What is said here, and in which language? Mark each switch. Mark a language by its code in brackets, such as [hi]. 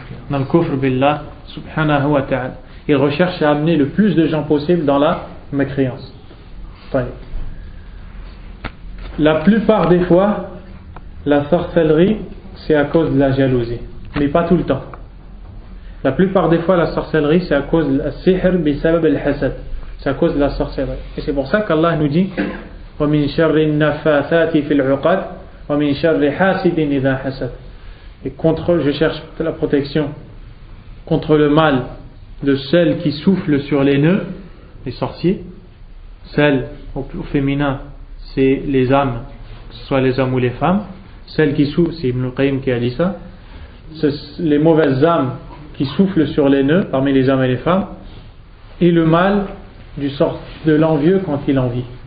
[fr] Dans le kufr billah subhanahu wa ta'ala. Il recherche à amener le plus de gens possible dans la mécréance. La plupart des fois, la sorcellerie c'est à cause de la jalousie, mais pas tout le temps. La plupart des fois, la sorcellerie c'est à cause de la [ar] sihr bisabab al-hasad. [fr] C'est à cause de la sorcellerie. Et c'est pour ça qu'Allah nous dit [ar] وَمِن شَرِّ النَّفَّاثَاتِ فِي الْعُقَدِ وَمِن شَرِّ حَاسِدٍ إِذَا حَسَدَ. [fr] Et je cherche la protection contre le mal de celles qui soufflent sur les nœuds, les sorciers. Celles au féminin, c'est les âmes, que ce soit les hommes ou les femmes. Celles qui soufflent, c'est Ibn al-Qayyim qui a dit ça, les mauvaises âmes qui soufflent sur les nœuds parmi les hommes et les femmes, et le mal de l'envieux quand il envie.